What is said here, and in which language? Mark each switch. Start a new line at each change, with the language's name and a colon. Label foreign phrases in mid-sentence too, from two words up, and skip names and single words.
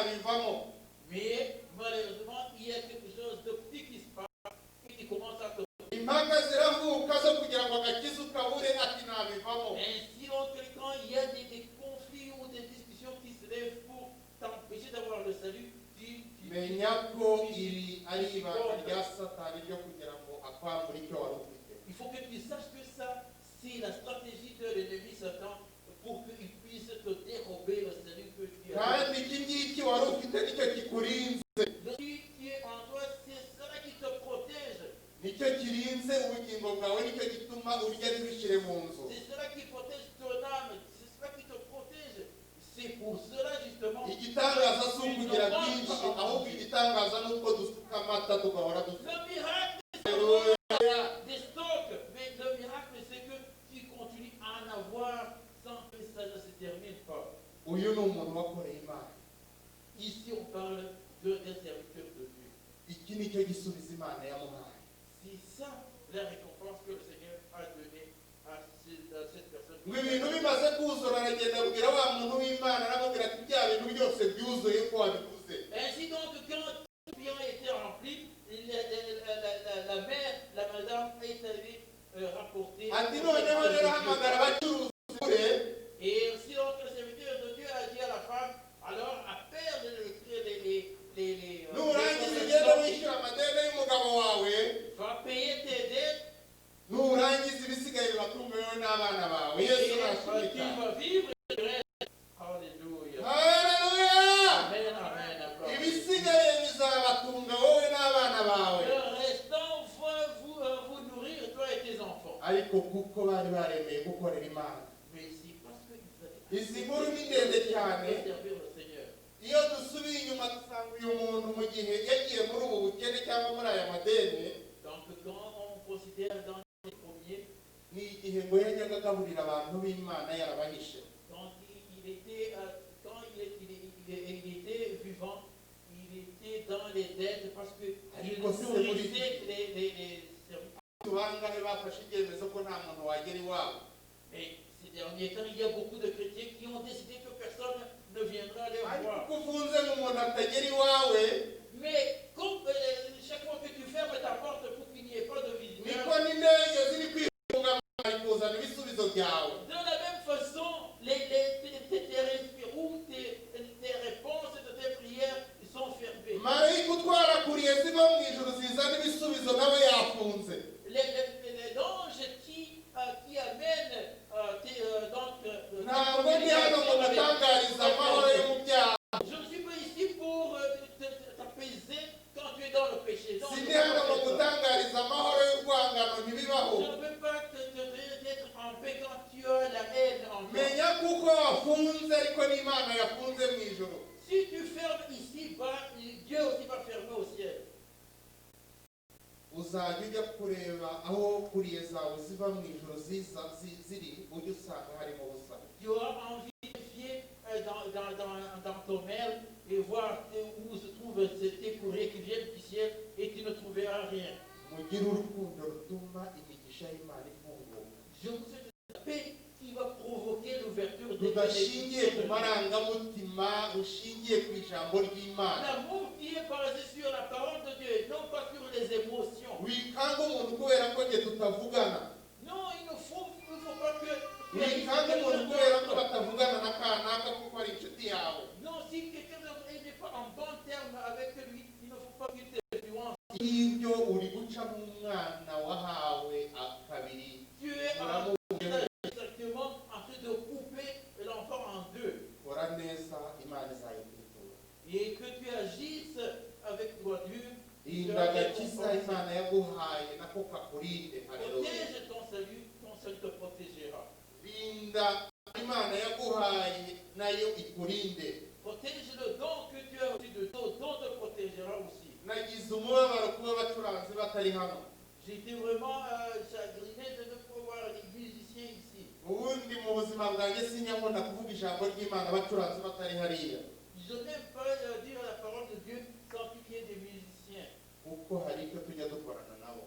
Kinyarwanda: bikavamo.
French: Mais malheureusement, il y a quelque chose de petit qui se passe et qui commence à te...
Kinyarwanda: Impaka ziravuka zo kugira ngo agakiza ukabure ati ntabivamo.
French: Ainsi, donc, quand il y a des conflits ou des discussions qui se lèvent pour t'empêcher d'avoir le salut,
Kinyarwanda: menya ko iri ari ibanga rya Satani ryo kugira ngo akwambure icyo wari ufite.
French: il faut que tu saches que ça, c'est la stratégie de l'ennemi Satan pour qu'il puisse te dérober le salut que tu as.
Kinyarwanda: Kandi iki ngiki wari ufite nicyo kikurinze.
French: Le salut qui est en toi, c'est cela qui te protège.
Kinyarwanda: Nicyo kirinze ubugingo bwawe, nicyo gituma urya ntibishire mu nzu.
French: C'est cela qui protège ton âme, c'est cela qui te protège. C'est pour cela justement.
Kinyarwanda: Igitangaza si ukugira byinshi, ahubwo igitangaza ni uko dusuka amata tugahora dusuka.
French: Le miracle, c'est des stocks, mais le miracle, c'est que tu continues à en avoir sans que ça ne se termine pas.
Kinyarwanda: Uyu ni umuntu wakoreye Imana.
French: Ici, on parle d'un serviteur de Dieu.
Kinyarwanda: Iki nicyo gisubizo Imana yamuhaye.
French: C'est ça la récompense que le Seigneur a donnée à cette personne.
Kinyarwanda: Ngo ibintu bimaze kuzura aragenda abwira wa muntu w'Imana aramubwira ati bya bintu byose byuzuye ko wabiguze.
French: Ainsi donc, quand tout bien était rempli, la mère, la madame est allée rapporter.
Kinyarwanda: Ati noneho rero hamagara abacuruzi ure.
French: Et si donc le serviteur de Dieu a dit à la femme, alors appelle les
Kinyarwanda: Nurangiza ugenda wishyura amadeni y'umugabo wawe.
French: va payer tes dettes.
Kinyarwanda: Nurangiza ibisigaye bibatungayo n'abana bawe. Yesu
French: Tu
Kinyarwanda: nashimika.
French: vas vivre le reste. Alléluia.
Kinyarwanda: Haleluya. Amen, amen, amen. Ibisigaye bizabatunga wowe n'abana bawe.
French: Le restant va vous nourrir, toi et tes enfants.
Kinyarwanda: Ariko kuko bari baremeye gukorera Imana.
French: Mais c'est parce que vous avez
Kinyarwanda: Izi nkuru ni ndende cyane.
French: servir le Seigneur.
Kinyarwanda: Iyo dusubiye inyuma dusanga uyu muntu mu gihe yagiye muri ubu bukene cyangwa muri aya madeni,
French: Donc quand on considère dans les premiers,
Kinyarwanda: ni igihe ngo yajyaga agaburira abantu b'Imana yarabahishe.
French: quand il était, il était vivant, il était dans les dettes parce que il nourrissait les serviteurs.
Kinyarwanda: Tubangahe bafashe icyemezo ko nta muntu wagera iwabo.
French: Mais ces derniers temps, il y a beaucoup de chrétiens qui ont décidé que personne ne viendra les
Kinyarwanda: Ariko
French: voir.
Kinyarwanda: uko ufunze nk'umuntu atagera iwawe,
French: Mais comme chaque fois que tu fermes ta porte pour qu'il n'y ait pas de
Kinyarwanda: niko
French: visiteurs,
Kinyarwanda: n'indege ziri kwifunga kuzana ibisubizo byawe.
French: de la même façon, tes réponses de tes prières sont fermées.
Kinyarwanda: Marayika utwarakuriye ziva mu ijuru zizana ibisubizo nawe yafunze.
French: L'ange qui amène
Kinyarwanda: Ntabwo ndi hano ngo gutangariza amahoro yo mu byaha.
French: je ne suis pas ici pour t'apaiser quand tu es dans le péché. Donc,
Kinyarwanda: Sindi hano ngo gutangariza amahoro y'urwangano ntibibaho.
French: je ne peux pas t'être en paix quand tu as la haine en toi.
Kinyarwanda: Menya kuko wafunze ariko n'Imana yafunze mu ijuru.
French: Si tu fermes ici, Dieu aussi va fermer au ciel.
Kinyarwanda: Uzajya ujya kureba aho kuriye zawe ziva mu ijuru ziri ujye usanga harimo ubusa.
French: Tu auras envie de vérifier dans ton mail et voir où se trouvent tes courriers qui viennent du ciel et tu ne trouveras rien.
Kinyarwanda: Mugire urukundo rutuma imigisha y'Imana ifunguka.
French: Je vous souhaite la paix qui va provoquer l'ouverture des
Kinyarwanda: Rudashingiye ku
French: bénédictions.
Kinyarwanda: marangamutima, rushingiye ku ijambo ry'Imana.
French: L'amour qui est basé sur la parole de Dieu et non pas sur les émotions.
Kinyarwanda: Wikanga umuntu kubera ko njye tutavugana.
French: Non, il ne faut pas que...
Kinyarwanda: Wikanga umuntu kubera ko batavugana na kanaka kuko ari inshuti yawe.
French: Non, si quelqu'un n'est pas en bon terme avec lui, il ne faut pas qu'il t'influence.
Kinyarwanda: Ibyo uri guca mu mwana wahawe akabiri.
French: Tu es exactement en train de couper l'enfant en deux.
Kinyarwanda: Kora neza Imana izayikwitura.
French: Et que tu agisses avec droiture.
Kinyarwanda: Rinda agakiza Imana yaguhaye nako kakurinde. Haleluya.
French: Protège ton salut te protégera.
Kinyarwanda: Rinda Imana yaguhaye nayo ikurinde.
French: Protège le don que tu as reçu de ton don te protégera aussi.
Kinyarwanda: Nagize umubabaro kuba abacuranzi batari hano.
French: J'ai été vraiment chagriné de ne pas voir les musiciens ici.
Kinyarwanda: Ubundi mu buzima bwanjye sinyakunda kuvuga ijambo ry'Imana abacuranzi batari hariya.
French: Je n'aime pas dire la parole de Dieu sans qu'il y ait des musiciens.
Kinyarwanda: Kuko hari icyo tujya dukorana nabo.